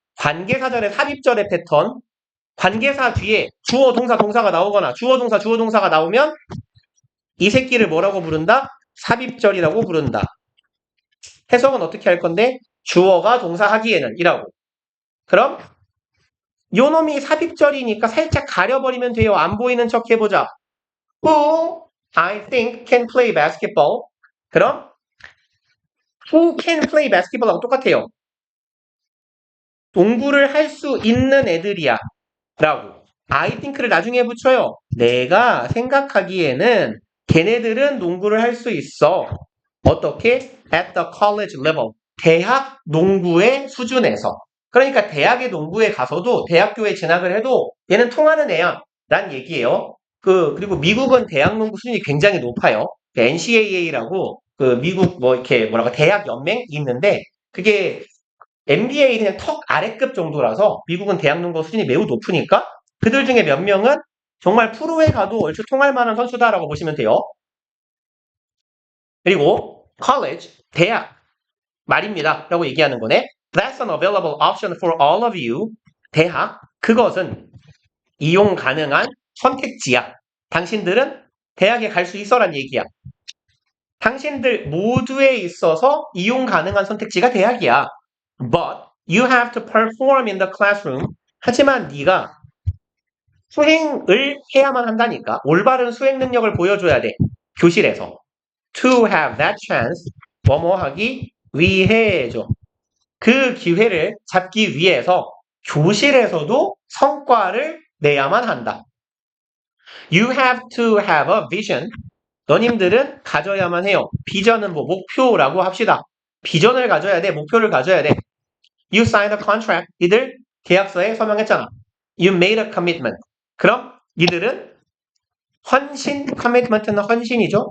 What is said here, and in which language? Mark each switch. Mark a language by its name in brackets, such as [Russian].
[Korean] 관계사절의 삽입절의 패턴. 관계사 뒤에 주어, 동사, 동사가 나오거나 주어, 동사, 주어, 동사가 나오면 이 새끼를 뭐라고 부른다? 삽입절이라고 부른다. 해석은 어떻게 할 건데? 주어가 동사하기에는 이라고. 그럼 요 놈이 삽입절이니까 살짝 가려버리면 돼요. 안 보이는 척 해보자. [English] Who I think can play basketball. 그럼 Who can play basketball [Korean] 하고 똑같아요. 농구를 할 수 있는 애들이야. 라고. I think를 나중에 붙여요. 내가 생각하기에는 걔네들은 농구를 할 수 있어. 어떻게? [English] At the college level. [Korean] 대학 농구의 수준에서. 그러니까 대학의 농구에 가서도 대학교에 진학을 해도 얘는 통하는 애야. 란 얘기예요. 그리고 미국은 대학 농구 수준이 굉장히 높아요. NCAA라고 그 미국 뭐 이렇게 뭐라고 대학 연맹이 있는데 그게 NBA 그냥 턱 아래급 정도라서 미국은 대학 농구 수준이 매우 높으니까 그들 중에 몇 명은 정말 프로에 가도 얼추 통할 만한 선수다라고 보시면 돼요. 그리고 college, 대학 말입니다. 라고 얘기하는 거네. [English] That's an available option for all of you. [Korean] 대학, 그것은 이용 가능한 선택지야. 당신들은 대학에 갈 수 있어란 얘기야. 당신들 모두에 있어서 이용 가능한 선택지가 대학이야. [English] But you have to perform in the classroom. [Korean] 하지만 네가 수행을 해야만 한다니까. 올바른 수행 능력을 보여줘야 돼. 교실에서. [English] To have that chance. [Korean] 뭐뭐 하기 위해죠. 그 기회를 잡기 위해서 교실에서도 성과를 내야만 한다. [English] You have to have a vision. [Korean] 너님들은 가져야만 해요. 비전은 뭐 목표라고 합시다. 비전을 가져야 돼. 목표를 가져야 돼. [English] You signed a contract. [Korean] 니들 계약서에 서명했잖아. [English] You made a commitment. [Korean] 그럼 니들은 헌신, commitment는 헌신이죠.